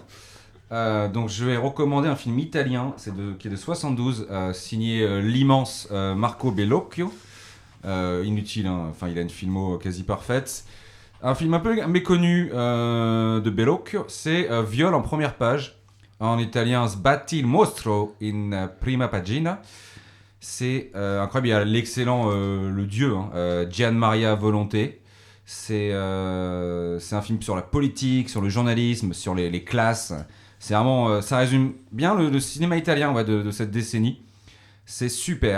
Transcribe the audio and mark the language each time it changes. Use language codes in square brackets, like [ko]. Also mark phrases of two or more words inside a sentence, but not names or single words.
[fr] Donc je vais recommander un film italien, qui est de 72, signé l'immense Marco Bellocchio. Inutile, hein. Enfin il a une filmo quasi parfaite. Un film un peu méconnu de Bellocchio, c'est Viol en première page. En italien, Sbatti il mostro in prima pagina. C'est incroyable, il y a l'excellent le dieu, Gian Maria Volonté. C'est un film sur la politique, sur le journalisme, sur les classes. C'est vraiment, ça résume bien le cinéma italien de cette décennie. C'est super.